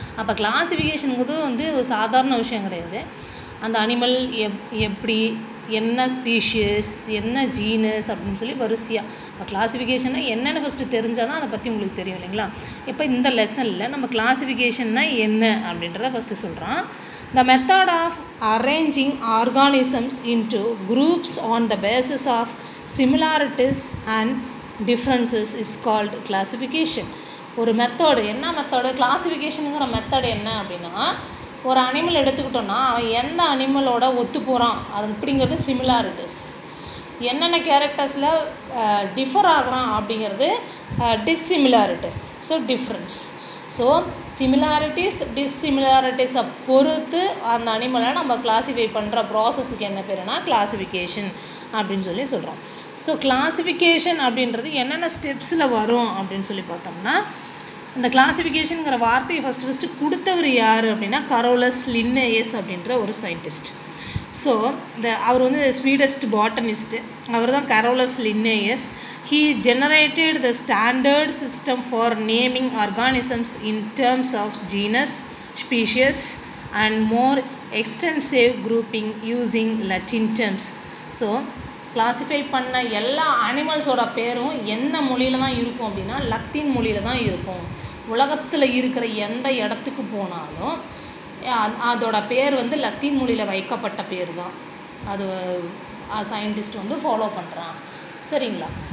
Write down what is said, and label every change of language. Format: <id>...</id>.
<ta>அப்போ கிளாஸிஃபிகேஷனுங்கிறது ஒரு சாதாரண விஷயம் கிடையாது. அந்த அனிமல் எப்படி, என்ன ஸ்பீஷியஸ், என்ன ஜீனஸ் அப்படின்னு சொல்லி வரிசையாக இப்போ கிளாஸிஃபிகேஷன்னா என்னென்னு ஃபஸ்ட்டு தெரிஞ்சால் தான் அதை பற்றி உங்களுக்கு தெரியும் இல்லைங்களா? இப்போ இந்த லெசனில் நம்ம கிளாஸிஃபிகேஷன்னா என்ன அப்படின்றத ஃபஸ்ட்டு சொல்கிறோம்.</ta> <en>The method of arranging organisms into groups on the basis of similarities and differences is called classification.</en> <ta>ஒரு மெத்தடு, என்ன மெத்தடு, கிளாஸிஃபிகேஷனுங்கிற மெத்தடு என்ன அப்படின்னா, ஒரு அனிமல் எடுத்துக்கிட்டோன்னா அவன் எந்த அனிமலோட ஒத்து போகிறான் அது அப்படிங்கிறது சிமிலாரிட்டிஸ், என்னென்ன கேரக்டர்ஸில் டிஃபர் ஆகிறான் அப்படிங்கிறது dissimilarities. So difference. So similarities டிஸ்சிமிலாரிட்டிஸை பொறுத்து அந்த அனிமலை நம்ம கிளாஸிஃபை பண்ணுற ப்ராசஸுக்கு என்ன பேருனா கிளாஸிஃபிகேஷன் அப்படின்னு சொல்லி சொல்கிறோம். ஸோ கிளாஸிஃபிகேஷன் அப்படின்றது என்னென்ன ஸ்டெப்ஸில் வரும் அப்படின்னு சொல்லி பார்த்தோம்னா, இந்த கிளாஸிஃபிகேஷனுங்கிற வார்த்தையை ஃபஸ்ட்டு கொடுத்தவர் யார் அப்படின்னா கரோலஸ் லின்னேயஸ் அப்படின்ற ஒரு சயின்டிஸ்ட். ஸோ அவர் ஸ்வீடஸ்ட் பாட்டனிஸ்ட்டு, அவர் தான் Carolus Linnaeus.</ta> <en>He generated the standard system for naming organisms in terms of genus, species and more extensive grouping using Latin terms.</en> <ta>So classify பண்ண எல்லா அனிமல்ஸோட பேரும் எந்த மொழியில் தான் இருக்கும் அப்படின்னா லத்தீன் மொழியில் தான் இருக்கும். உலகத்தில் இருக்கிற எந்த இடத்துக்கு போனாலும் அதோட பேர் வந்து லத்தீன் மொழியில் வைக்கப்பட்ட பேர் தான். அது சயின்டிஸ்ட் வந்து ஃபாலோ பண்ணுறான். சரிங்களா?</ta>